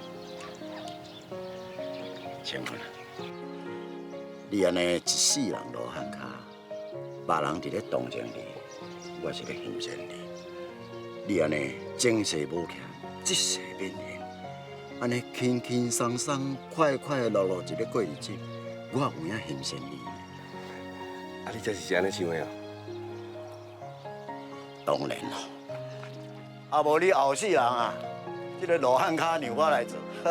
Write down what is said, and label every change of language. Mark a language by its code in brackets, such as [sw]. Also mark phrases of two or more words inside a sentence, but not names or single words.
[nan] 请问啊，你安尼一世人落汉骹，别人伫咧同情你，我是咧欣赏你。你安尼前世无欠，这世免还，安尼轻轻松松、快快乐乐一个过日子，我有影欣赏你。啊，你真是安尼想的啊？当然咯，啊无你后世人啊，这个罗汉脚让我来做。